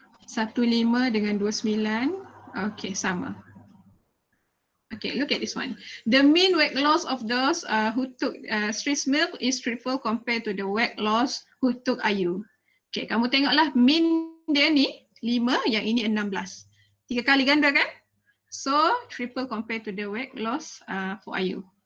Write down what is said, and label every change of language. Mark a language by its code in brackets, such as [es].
[ms] 15 dengan 29. [en] Okay, [ms] sama. [en] Okay, look at this one. The mean weight loss of those who took Spss milk is triple compared to the weight loss who took IU. [ms] Okay, kamu tengoklah mean dia ni 5, yang ini 16. 3 kali ganda kan? [en] So, triple compared to the weight loss for IU.